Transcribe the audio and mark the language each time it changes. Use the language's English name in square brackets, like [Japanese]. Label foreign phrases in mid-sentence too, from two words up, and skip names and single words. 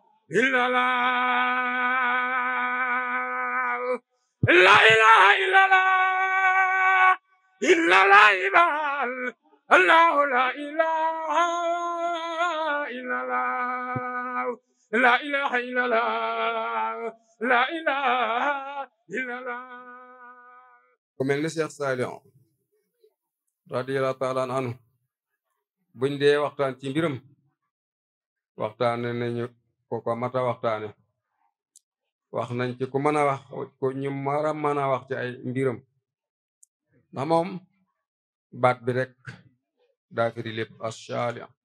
[Arabic] إلا الله لا إله إلا الله إلا الله الله لا إله إلا الله لا إله إلا الله لا إله إلا الله [Wolof] ku mel ni Cheikh Saliou [Arabic] رضي الله تعالى عنه [Wolof] buñ dee waxtaan ci mbiram waxtaane nañu ko mata waxtaane wax nañ ci ku mën a wax ko ñu mara mën a wax ci ay mbiram ndax moom baat bi rek daa firi lépp as-saali'